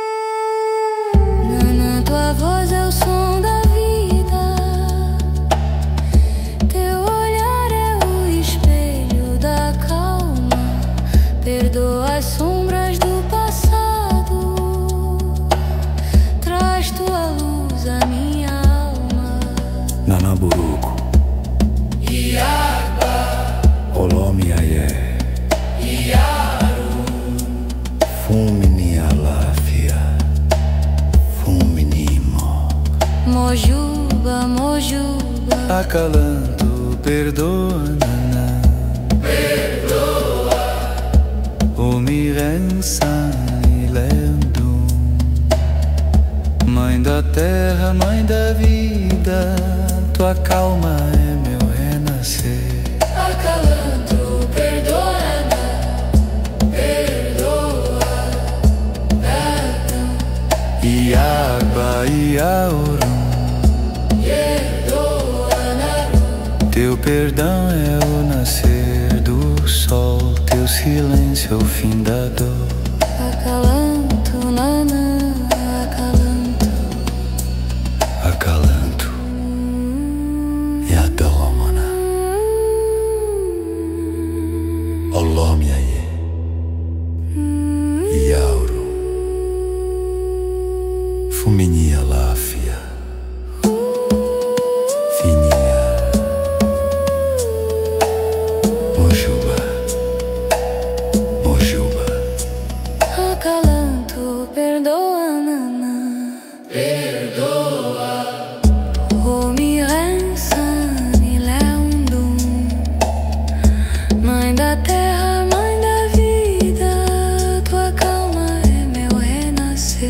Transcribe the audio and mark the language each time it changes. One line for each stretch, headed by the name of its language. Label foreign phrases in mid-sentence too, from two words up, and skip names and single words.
Portuguese: Nanã, tua voz é o som da vida. Teu olhar é o espelho da calma. Perdoa as sombras do passado. Traz tua luz à minha alma. Nanaburuku, Iaba, Olomiaye, Iaru,
Yoruba: Fumini Alafia, Fumini Mo. Mojuba, Mojuba,
Portuguese: Acalanto, perdoa, Nanã, perdoa,
Yoruba: Umirensan e Lendum.
Portuguese: Mãe da terra, mãe da vida, tua calma é meu renascer. Acalanto, perdoa, perdoa, Iaba, Iauru, teu perdão é o nascer do sol, teu silêncio é o fim da dor. acalanto, nanã, acalanto.
Yoruba: Acalanto, Yadolomana, Olomiaye, Iauru, Fumini Alafia, Finia, Mojuba, Mojuba.
Portuguese: Acalanto, perdoa, nanã, Perdoa,
Yoruba: Omirensan e Leundum.
Portuguese: Mãe da terra, mãe da vida, tua calma é meu renascer.